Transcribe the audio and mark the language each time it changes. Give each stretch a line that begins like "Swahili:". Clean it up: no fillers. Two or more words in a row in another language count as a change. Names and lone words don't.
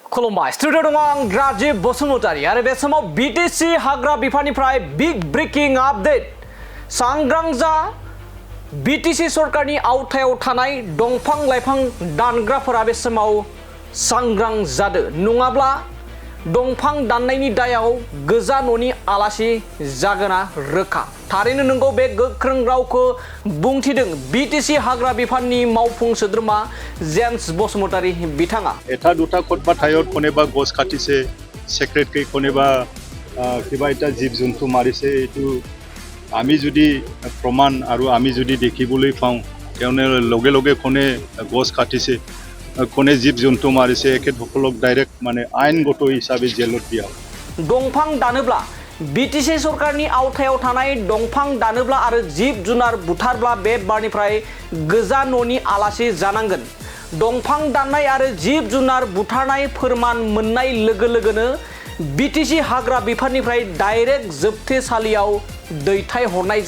Bodo: खुलुमबाय स्टुडिअ दङ आं राजिब बसुमतारी आरो बे समाव बिटिसि हाग्रा बिफाननिफ्राय बिग ब्रेकिं आपडेट सांग्रां जा बिटिसि सरकारनि आवथायाव थानाय दंफां लाइफां दानग्राफोरा बे समाव सांग्रां जादो नङाब्ला दंफां दाननायनि दायाव गोजा न'नि आलासि जागोना रोखा थारैनो नंगौ बे गोख्रों रावखौ बुंथिदों बिटिसि हाग्रा बिफाननि मावफुं सोद्रोमा जेम्स बसुमतारी बिथाङा
Assamese: এটা দুটা ক'ৰবাত ঠাইত কোনোবা গছ কাটিছে সেক্ৰেটকৈ কোনোবা কিবা এটা জীৱ জন্তু মাৰিছে এইটো আমি যদি প্ৰমাণ আৰু আমি যদি দেখিবলৈ পাওঁ তেওঁনে লগে লগে কোনে গছ কাটিছে কোনে জীৱ জন্তু মাৰিছে এখেতসকলক ডাইৰেক্ট মানে আইনগত হিচাপে জেলত দিয়া
Bodo: दंफां दानोब्ला बिटिसि सरकारनि आवथायाव थानाय दंफां दानोब्ला आरो जिब जुनार बुथारब्ला बे बारनिफ्राय गोजा न'नि आलासि जानांगोन दंफां दाननाय आरो जिब जुनार बुथारनाय फोरमान मोननाय लोगो लोगोनो बिटिसि हाग्रा बिफाननिफ्राय डाइरेक्ट जोबथेसालियाव दैथायहरनाय